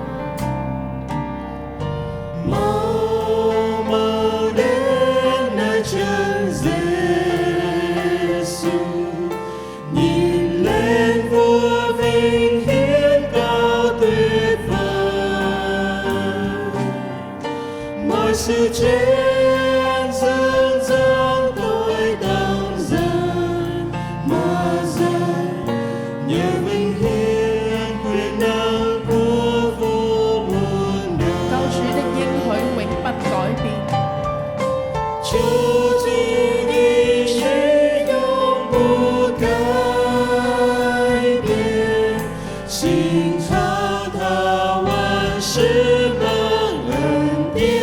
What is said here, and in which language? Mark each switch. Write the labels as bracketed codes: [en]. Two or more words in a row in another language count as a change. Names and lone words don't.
[vi] Mau mau đến nơi chân Giêsu, nhìn lên vua vinh hiển cao tuyệt vời. Mọi sự trên dương gian tôi đang dần mà dần, nhờ vinh hiển quyền năng của vua muôn đời. [zh] 救主的應許永不改變。救主的使用不改變，信靠他萬事能恩典，